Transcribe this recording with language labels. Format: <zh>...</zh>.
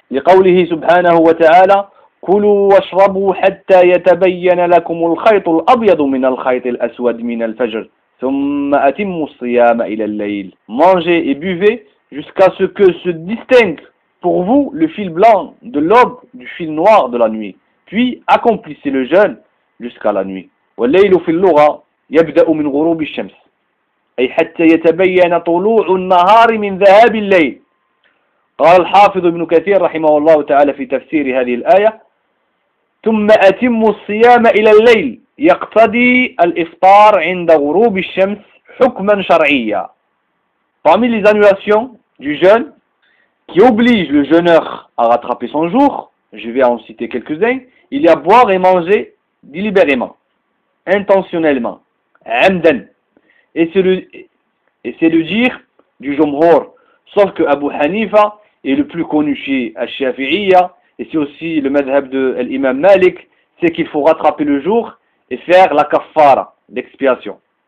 <ar>Li qawlihi subhanahu wa ta'ala, كلوا واشربوا حتى يتبين لكم الخيط الأبيض من الخيط الأسود من الفجر ثم أتموا الصيام إلى الليل.</ar> <fr>Mangez et buvez jusqu'à ce que se distingue pour vous le fil blanc de l'aube du fil noir de la nuit. Puis accomplissez le jeûne jusqu'à la nuit.</fr> <ar>والليل في اللغة يبدأ من غروب الشمس أي حتى يتبين طلوع النهار من ذهاب الليل. قال الحافظ ابن كثير رحمه الله تعالى في تفسير هذه الآية ثم أتم الصيام إلى الليل يقتضي الإفطار عند غروب الشمس حكما شرعيا.</ar> <fr>Parmi les annulations du jeûne qui oblige le jeûneur à rattraper son jour, je vais en citer quelques-uns, il y a boire et manger délibérément, intentionnellement, عمدا, et c'est le dire du Jumhur, sauf que Abu Hanifa est le plus connu chez Al-Shafi'iyya, et c'est aussi le madhhab de l'imam Malik, c'est qu'il faut rattraper le jour et faire la kaffara, l'expiation.</fr>